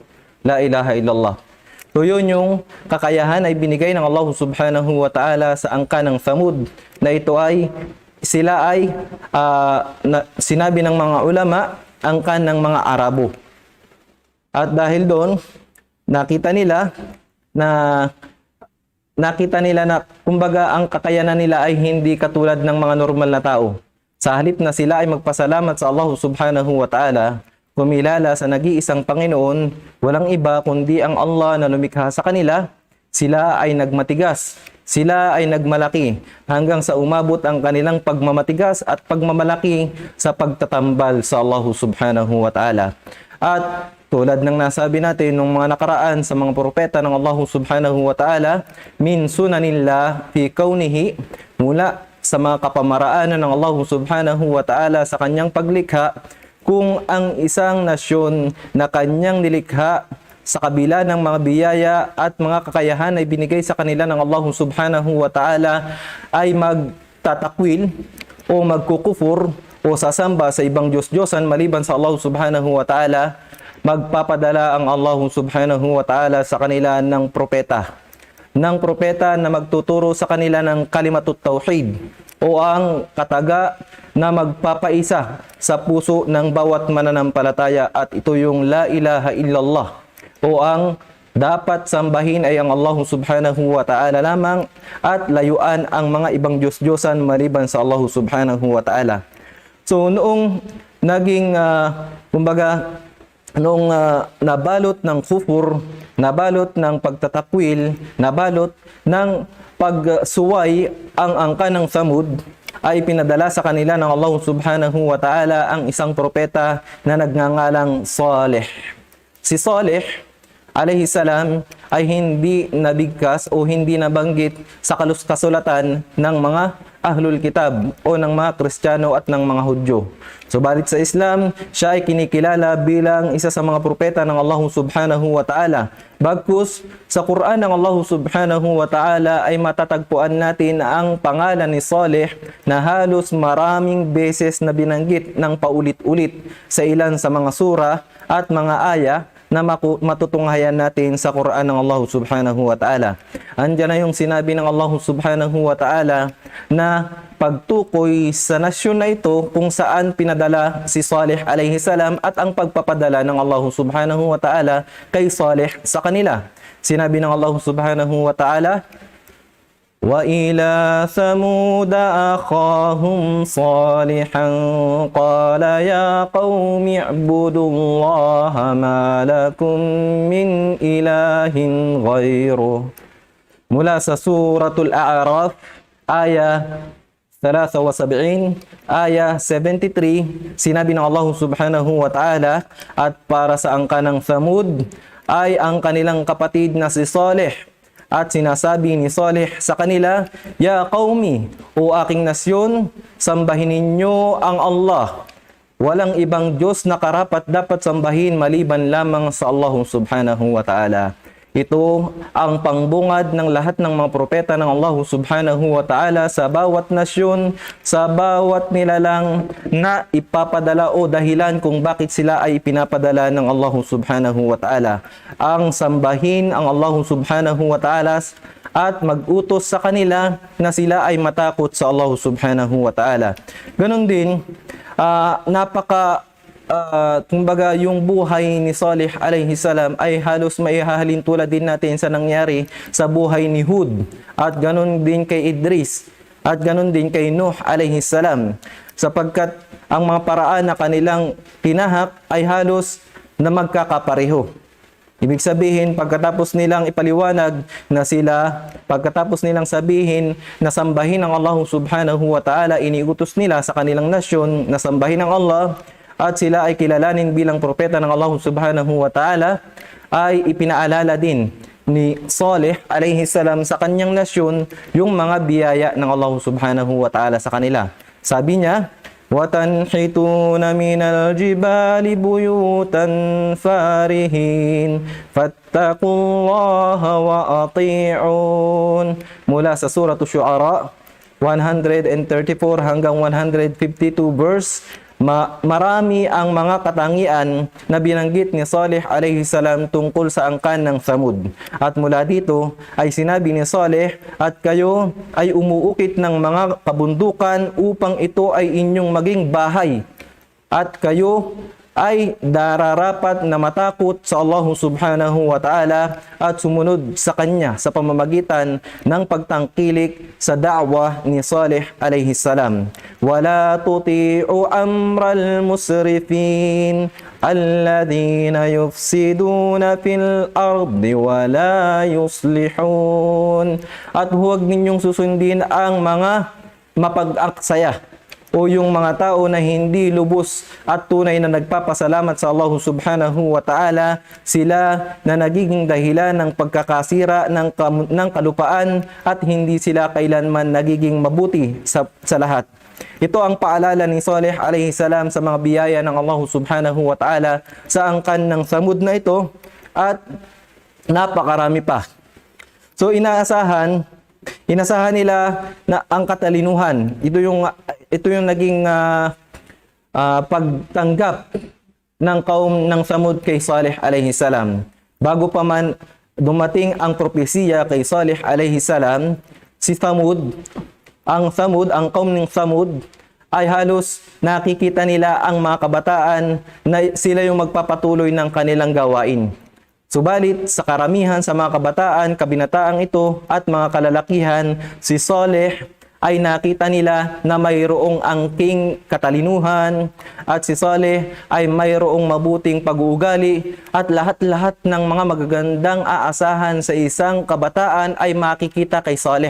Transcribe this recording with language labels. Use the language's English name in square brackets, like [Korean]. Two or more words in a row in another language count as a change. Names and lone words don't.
[Arabic] لا إله إلا الله. [Filipino] So yun yung kakayahan ay binigay ng Allah [Arabic] سبحانه وتعالى [Filipino] sa angkan ng Thamud, na ito ay sila ay sinabi ng mga ulama, angkan ng mga Arabo. At dahil doon, nakita nila na kumbaga ang kakayanan nila ay hindi katulad ng mga normal na tao. Sa halip na sila ay magpasalamat sa Allah [Arabic] سبحانه وتعالى, [Filipino] kumilala sa nag-iisang Panginoon, walang iba kundi ang Allah na lumikha sa kanila, sila ay nagmatigas, sila ay nagmalaki, hanggang sa umabot ang kanilang pagmamatigas at pagmamalaki sa pagtatambal sa Allah [Arabic] سبحانه وتعالى. [Filipino] At tulad ng nasabi natin nung mga nakaraan sa mga propeta ng Allah [Arabic] سبحانه وتعالى, من سنن الله في كونه, [Filipino] mula sa mga kapamaraanan ng Allah [Arabic] سبحانه وتعالى [Filipino] sa kanyang paglikha, kung ang isang nasyon na kanyang nilikha sa kabila ng mga biyaya at mga kakayahan ay binigay sa kanila ng Allah [Arabic] سبحانه و [Filipino] ta'ala, ay magtatakwil o magkukufur o sasamba sa ibang Diyos-Diyosan maliban sa Allah [Arabic] سبحانه وتعالى, [Filipino] magpapadala ang Allah [Arabic] سبحانه وتعالى [Filipino] sa kanila ng propeta na magtuturo sa kanila ng [Arabic] كلمة التوحيد [Filipino] o ang kataga na magpapaisa sa puso ng bawat mananampalataya, at ito yung [Arabic] لا إله إلا الله [Filipino] o ang dapat sambahin ay ang Allah [Arabic] سبحانه وتعالى [Filipino] lamang at layuan ang mga ibang Diyos-Diyosan maliban sa Allah [Arabic] سبحانه وتعالى. [Filipino] So noong naging nabalot ng kufur, nabalot ng pagtatakwil, nabalot ng pagsuway ang angka ng Samud, ay pinadala sa kanila ng Allah [Arabic] سبحانه وتعالى [Filipino] ang isang propeta na nagngangalang Saleh. Si Saleh [Arabic] عليه السلام [Filipino] ay hindi nabigkas o hindi nabanggit sa kasulatan ng mga [Arabic] أهل الكتاب [Filipino] o ng mga Kristiyano at ng mga Hudyo. Subalit sa Islam, siya ay kinikilala bilang isa sa mga propeta ng Allah [Arabic] سبحانه وتعالى. [Filipino] Bagkus sa Quran ng Allah [Arabic] سبحانه وتعالى [Filipino] ay matatagpuan natin ang pangalan ni Saleh na halos maraming beses na binanggit ng paulit-ulit sa ilan sa mga sura at mga aya na matutunghayan natin sa Quran ng Allah [Arabic] سبحانه وتعالى. [Filipino] Andiyan na yung sinabi ng Allah [Arabic] سبحانه وتعالى [Filipino] na pagtukoy sa nasyon na ito kung saan pinadala si Saleh [Arabic] عليه السلام [Filipino] at ang pagpapadala ng Allah [Arabic] سبحانه وتعالى [Filipino] kay Saleh sa kanila. Sinabi ng [Arabic] الله سبحانه وتعالى, وَإِلَى ثَمُودَ أَخَاهُمْ صَالِحًا قَالَ يَا قَوْمِ اعْبُدُوا اللَّهَ مَا لَكُمْ مِنْ إِلَٰهٍ غَيْرُهُ. [Filipino] Mula sa Suratul A'raf, aya 73, aya 73, sinabi ng Allah [Arabic] سبحانه وتعالى, [Filipino] at para sa angka ng Thamud ay ang kanilang kapatid na si Saleh. At sinasabi ni Saleh sa kanila, [Arabic] يا قومي, [Filipino] o aking nasyon, sambahin ninyo ang Allah. Walang ibang Diyos na karapat dapat sambahin maliban lamang sa Allah [Arabic] سبحانه وتعالى. [Filipino] Ito ang pangbungad ng lahat ng mga propeta ng Allah [Arabic] سبحانه وتعالى [Filipino] sa bawat nasyon, sa bawat nilalang na ipapadala o dahilan kung bakit sila ay pinapadala ng Allah [Arabic] سبحانه وتعالى. [Filipino] Ang sambahin ang Allah [Arabic] سبحانه وتعالى [Filipino] at mag-utos sa kanila na sila ay matakot sa Allah [Arabic] سبحانه وتعالى. [Filipino] Ganon din, kumbaga yung buhay ni Saleh [Arabic] عليه السلام [Filipino] ay halos maihahalin tulad din natin sa nangyari sa buhay ni Hud, at ganon din kay Idris, at ganon din kay Nuh [Arabic] عليه السلام, [Filipino] sapagkat ang mga paraan na kanilang tinahak ay halos na magkakapareho. Ibig sabihin, pagkatapos nilang ipaliwanag na sila, pagkatapos nilang sabihin na sambahin ang Allah [Arabic] سبحانه وتعالى, [Filipino] iniutos nila sa kanilang nasyon na sambahin ang Allah, at sila ay kilalanin bilang propeta ng Allah [Arabic] سبحانه وتعالى, [Filipino] ay ipinaalala din ni Saleh [Arabic] عليه السلام [Filipino] sa kanyang nasyon yung mga biyaya ng Allah [Arabic] سبحانه وتعالى [Filipino] sa kanila. Sabi niya, [Arabic] وَتَنْحِتُونَ مِنَ الْجِبَالِ بُيُوتًا فَارِهِينَ فَاتَّقُوا اللَّهَ وَأَطِيعُونَ. [Filipino] Mula sa Surah Syu'ara 134 hanggang 152 verse, marami ang mga katangian na binanggit ni Saleh [Arabic] عليه السلام [Filipino] tungkol sa angkan ng Thamud. At mula dito ay sinabi ni Saleh, at kayo ay umuukit ng mga kabundukan upang ito ay inyong maging bahay, at kayo ay dararapat na matakot sa Allah [Arabic] سبحانه وتعالى [Filipino] at sumunod sa kanya sa pamamagitan ng pagtangkilik sa da'wah ni Saleh [Arabic] عليه السلام. ولا تطيعوا أمر المسرفين الذين يفسدون في الأرض ولا يصلحون. [Filipino] At huwag ninyong susundin ang mga mapag-aksaya o yung mga tao na hindi lubos at tunay na nagpapasalamat sa Allah [Arabic] سبحانه وتعالى, [Filipino] sila na nagiging dahilan ng pagkakasira ng kalupaan at hindi sila kailanman nagiging mabuti sa lahat. Ito ang paalala ni Saleh [Arabic] عليه السلام [Filipino] sa mga biyaya ng Allah [Arabic] سبحانه وتعالى [Filipino] sa angkan ng Thamud na ito, at napakarami pa. So inasahan nila na ang katalinuhan, ito yung naging pagtanggap ng kaum ng Samud kay Salih [Arabic] عليه السلام. [Filipino] Bago pa man dumating ang propesiya kay Salih [Arabic] عليه السلام, [Filipino] si Samud, ang kaum ng Samud ay halos nakikita nila ang mga kabataan na sila yung magpapatuloy ng kanilang gawain. Subalit sa karamihan sa mga kabataan, kabinataang ito at mga kalalakihan, si Saleh ay nakita nila na mayroong angking katalinuhan at si Saleh ay mayroong mabuting pag-uugali at lahat-lahat ng mga magagandang aasahan sa isang kabataan ay makikita kay Saleh.